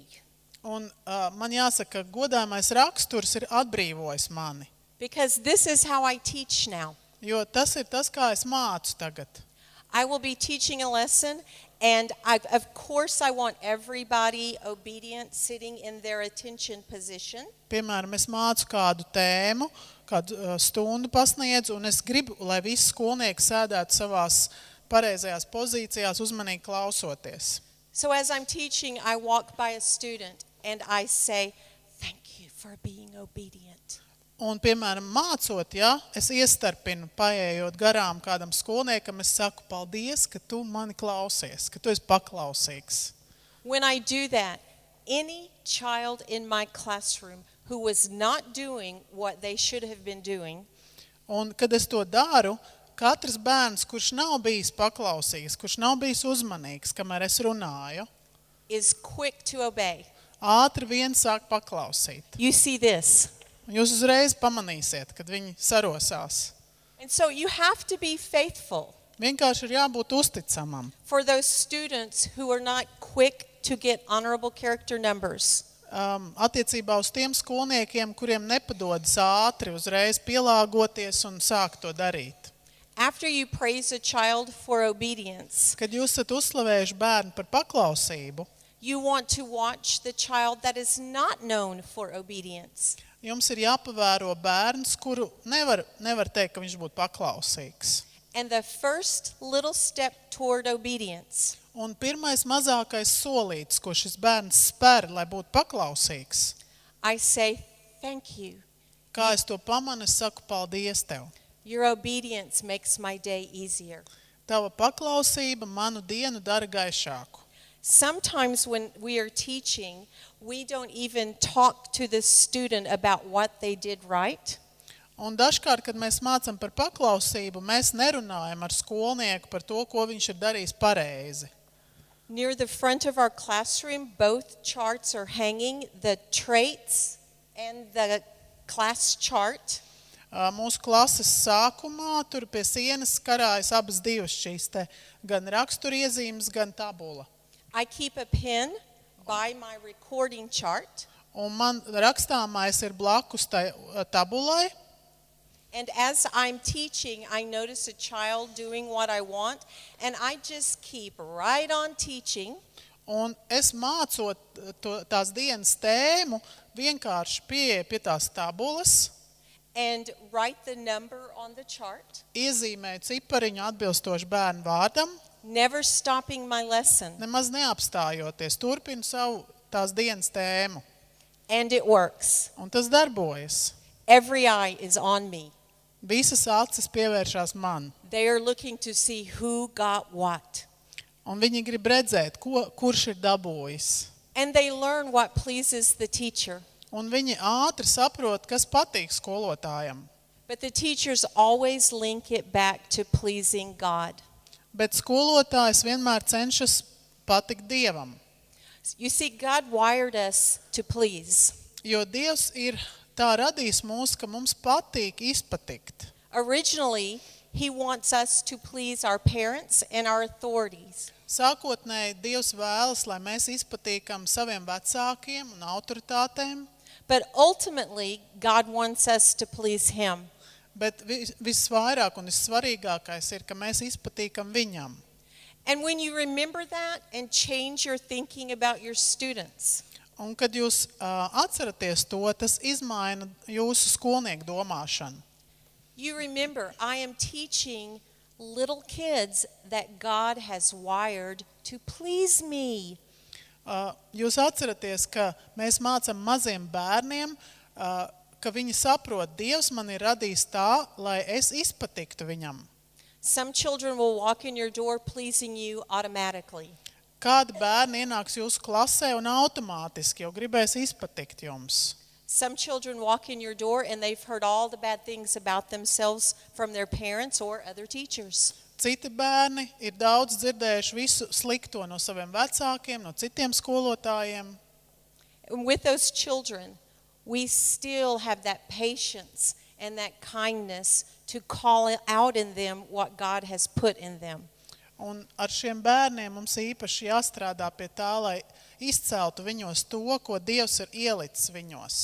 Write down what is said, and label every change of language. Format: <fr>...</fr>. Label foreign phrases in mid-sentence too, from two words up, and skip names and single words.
<lv>Un man jāsaka, godājamais raksturs ir atbrīvojis mani.</lv> <en>Because this is how I teach now.</en> <lv>Jo tas ir tas, kā es mācu tagad.</lv> <en>I will be teaching a lesson, and of course I want everybody obedient, sitting in their attention position.</en> <lv>Piemēram, es mācu kādu tēmu, kādu stundu pasniedzu, un es gribu, lai visi skolnieki sēdētu savās pareizajās pozīcijās, uzmanīgi klausoties.</lv> <en>So as I'm teaching, I walk by a student, and I say, thank you for being obedient.</en> <lv>Un, piemēram, mācot, ja, es iestarpinu, paējot garām kādam skolniekam, es saku, paldies, ka tu mani klausies, ka tu esi paklausīgs.</lv> <en>When I do that, any child in my classroom who was not doing what they should have been doing,</en> <lv>Un, kad es to daru, katrs bērns, kurš nav bijis paklausīgs, kurš nav bijis uzmanīgs, kamēr es runāju,</lv> <en>is quick to obey.</en> <lv>ātri vien sāk paklausīt.</lv> <en>You see this.</en> <lv>Jūs uzreiz pamanīsiet, kad viņi sarosās.</lv> <en>And so you have to be faithful</en> <lv>Vienkārši ir jābūt uzticamam.</lv> <en>for those students who are not quick to get honorable character numbers.</en> <lv>Attiecībā uz tiem skolniekiem, kuriem nepadodas ātri uzreiz pielāgoties un sāk to darīt.</lv> <en>After you praise a child for obedience,</en> <lv>Kad jūs esat uzslavējuši bērnu par paklausību,</lv> <en>you want to watch the child that is not known for obedience.</en> <lv>jums ir jāpavēro bērns, kuru nevar teikt, ka viņš būtu paklausīgs.</lv> <en>And the first little step toward obedience</en> <lv>Un pirmais mazākais solīts, ko šis bērns spēr, lai būtu paklausīgs,</lv> <en>I say, thank you.</en> <lv>kā es to pamanu, es saku paldies tev.</lv> <en>Your obedience makes my day easier.</en> <lv>Tava paklausība manu dienu dara gaišāku.</lv> <en>Sometimes when we are teaching, we don't even talk to the student about what they did right.</en> <lv>Un dažkārt, kad mēs mācam par paklausību, mēs nerunājam ar skolnieku par to, ko viņš ir darījis pareizi.</lv> <en>Near the front of our classroom, both charts are hanging, the traits and the class chart.</en> <lv>Mūsu klases sākumā tur pie sienas karājas abas divas šīs te, gan raksturiezīmes, gan tabula.</lv> <en>I keep a pen by my recording chart,</en> <lv>Un man rakstāmais ir blakus tai tabulai.</lv> <en>and as I'm teaching, I notice a child doing what I want, and I just keep right on teaching.</en> <lv>Un es mācot tās dienas tēmu, vienkārši pieeju pie tās tabulas,</lv> <en>And write the number on the chart,</en> <lv>iezīmēju cipariņu atbilstoši bērnu vārdam,</lv> <en>never stopping my lesson.</en> <lv>nemaz neapstājoties, turpinu savu tās dienas tēmu.</lv> <en>And it works.</en> <lv>Un tas darbojas.</lv> <en>Every eye is on me.</en> <lv>Visas acis pievēršās man.</lv> <en>They are looking to see who got what.</en> <lv>Un viņi grib redzēt, kurš ir dabūjis.</lv> <en>And they learn what pleases the teacher.</en> <lv>Un viņi ātri saprot, kas patīk skolotājam.</lv> <en>But the teachers always link it back to pleasing God.</en> <lv>Bet skolotājs vienmēr cenšas patikt Dievam.</lv> <en>You see, God wired us to please.</en> <lv>Jo Dievs ir tā radījis mūs, ka mums patīk izpatikt.</lv> <en>Originally, He wants us to please our parents and our authorities.</en> <lv>Sākotnēji Dievs vēlas, lai mēs izpatīkam saviem vecākiem un autoritātēm,</lv> <en>But ultimately, God wants us to please Him.</en> <lv>bet visvairāk un vissvarīgākais ir, ka mēs izpatīkam viņam.</lv> <en>And when you remember that and change your thinking about your students,</en> <lv>Un, kad jūs atceraties to, tas izmaina jūsu skolnieku domāšanu.</lv> <en>you remember, I am teaching little kids that God has wired to please me.</en> <lv>Jūs atceraties, ka mēs mācam maziem bērniem, ka viņi saprot, Dievs man ir radījis tā, lai es izpatiktu viņam.</lv> <en>Some children will walk in your door pleasing you automatically.</en> <lv>Kādi bērni ienāks jūsu klasē un automātiski jau gribēs izpatikt jums?</lv> <en>Some children walk in your door and they've heard all the bad things about themselves from their parents or other teachers.</en> <lv>Citi bērni ir daudz dzirdējuši visu slikto no saviem vecākiem, no citiem skolotājiem.</lv> <en>And with those children, we still have that patience and that kindness to call out in them what God has put in them.</en> <lv>Un ar šiem bērniem mums īpaši jāstrādā pie tā, lai izceltu viņos to, ko Dievs ir ielicis viņos.</lv>